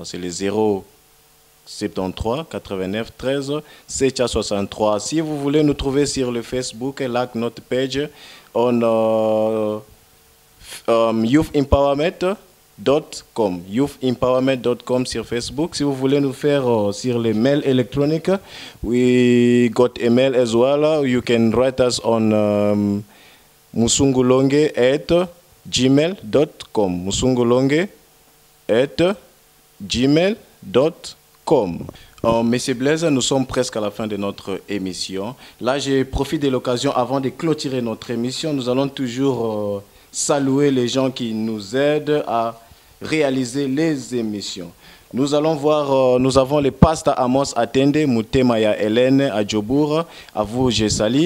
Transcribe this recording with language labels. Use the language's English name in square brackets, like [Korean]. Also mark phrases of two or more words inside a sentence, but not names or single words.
[French] C'est le 073 89 13 763. Si vous voulez nous trouver sur le Facebook, like notre page on youthempowerment.com. Youthempowerment.com sur Facebook. Si vous voulez nous faire sur les mails électroniques, [English] we got email as well. You can write us on musungulonge@gmail.com. musungulonge@gmail.com. [French] Monsieur Blaise, nous sommes presque à la fin de notre émission. Là, je profite de l'occasion, avant de clôturer notre émission, nous allons toujours saluer les gens qui nous aident à réaliser les émissions. Nous allons voir, nous avons les pastas Amos Atende, Moutemaya Hélène à Djobour, à vous je salue.